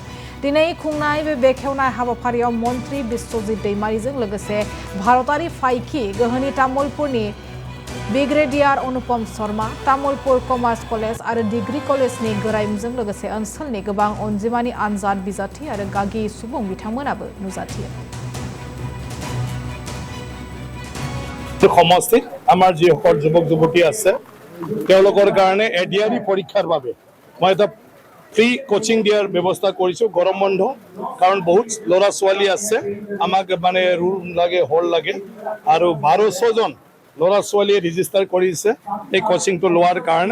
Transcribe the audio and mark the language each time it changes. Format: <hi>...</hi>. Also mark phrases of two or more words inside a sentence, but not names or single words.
<brx>दिनै खुंनाय बे बेखेवनाय हाबाफारियाव मन्त्री बिश्वजित दैमारिजों लोगोसे भारतारि फाइखि गोहोनि तामुलपुरनि ब्रिगेडियार अनुपम शर्मा, तामुलपुर कमार्स कलेज आरो डिग्री कलेजनि गोरायुंजों लोगोसे ओनसोलनि गोबां अनजिमानि आनजाद बिजाथि आरो गागि सुबुं बिथांमोनाबो नुजाथियो।</brx> <as>সমষ্টিত আমাৰ যিসকল যুৱক যুৱতী আছে তেওঁলোকৰ কাৰণে ADRE পৰীক্ষাৰ বাবে মই এটা</as> <en>free coaching</en> <as>দিয়াৰ ব্যৱস্থা কৰিছো। গৰম বন্ধ কাৰণ বহুত ল'ৰা ছোৱালী আছে, আমাক মানে ৰুম লাগে, হল লাগে আৰু 1200 জন ল'ৰা ছোৱালীয়ে ৰেজিষ্টাৰ কৰিছে এই কোচিংটো লোৱাৰ কাৰণে।</as>